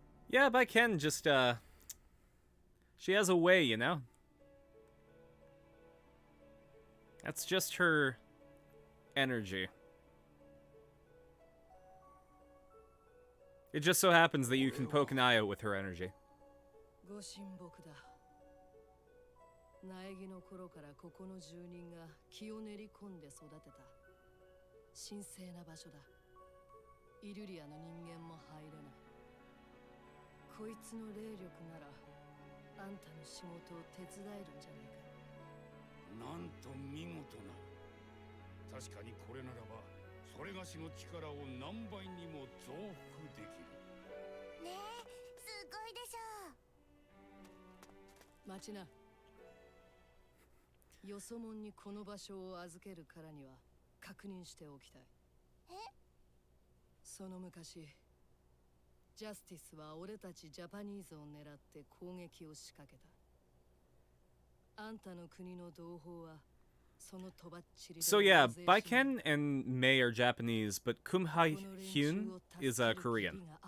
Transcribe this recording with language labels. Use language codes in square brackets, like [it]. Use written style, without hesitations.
[en] Yeah, but I can just, she has a way, you know? That's just her energy. It just so happens that you can poke an eye out with her energy. [ja] ご神木だ。苗木の頃からここの住人が気を練り込んで育てた神聖な場所だ。イルリアの人間も入れない。こいつの霊力ならあんたの仕事を手伝えるんじゃないか。なんと見事な。確かにこれならばそれがしの力を何倍にも増幅できる。ねえ、すごいでしょ。待ちな。よそもんにこの場所を預けるからには確認しておきたい。え？その昔ジャスティスは俺たちジャパニーズを狙って攻撃を仕掛けた。あんたの国の同胞はそのとばっちり。 [en] So yeah, Baiken and Mei are Japanese, but Kumha-hyun is Korean.